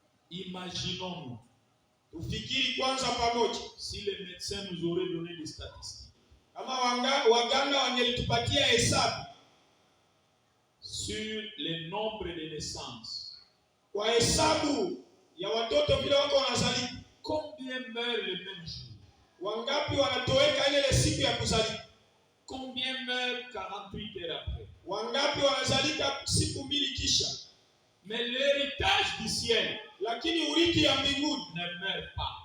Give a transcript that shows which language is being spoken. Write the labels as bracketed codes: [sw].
[fr] Imaginons-nous, [sw] tufikiri kwanza pamoja, [fr] si les médecins nous auraient donné des statistiques, [sw] kama waganga wangelitupatia hesabu [fr] sur le nombre de naissances, [sw] kwa hesabu ya watoto vile wako wanazaliwa, [fr] combien meurent le même jour, [sw] wangapi wanatoweka ile siku ya kuzaliwa, [fr] combien meurent 48 heures après, [sw] wangapi wanazalika siku mbili kisha. [fr] Mais l'héritage du ciel, [sw] lakini urithi ya mbinguni, [fr] ne meurt pas.